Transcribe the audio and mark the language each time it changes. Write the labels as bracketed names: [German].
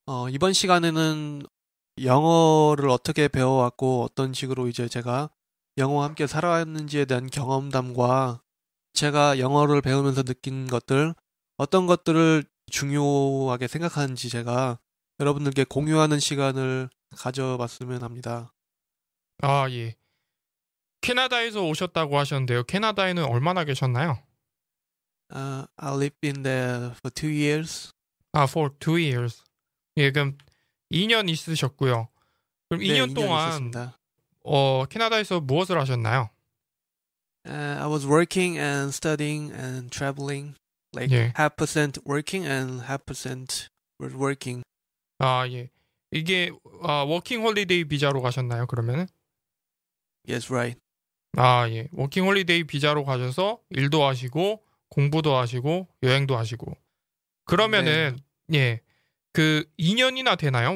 [Korean] 이번 시간에는 영어를 어떻게 배워왔고 어떤 식으로 이제 제가 영어와 함께 살아왔는지에 대한 경험담과 제가 영어를 배우면서 느낀 것들, 어떤 것들을 중요하게 생각하는지 제가 여러분들께 공유하는 시간을 가져봤으면 합니다. 아, 예. 캐나다에서 오셨다고 하셨는데요. 캐나다에는 얼마나 계셨나요? [English] I lived in there for 2 years. For 2 years. [Korean] 예, 그럼 2년 있으셨고요. 그럼 2년 동안 있었습니다. 캐나다에서 무엇을 하셨나요? [English] I was working and studying and traveling. Like [Korean] 예. [English] 50% working and 50% was working. [Korean] 아, 예. 이게 워킹 홀리데이 비자로 가셨나요, 그러면은? [English] Yes, right. [Korean] 아, 예. 워킹 홀리데이 비자로 가셔서 일도 하시고 공부도 하시고 여행도 하시고. 그러면은 예. 그 2년이나 되나요?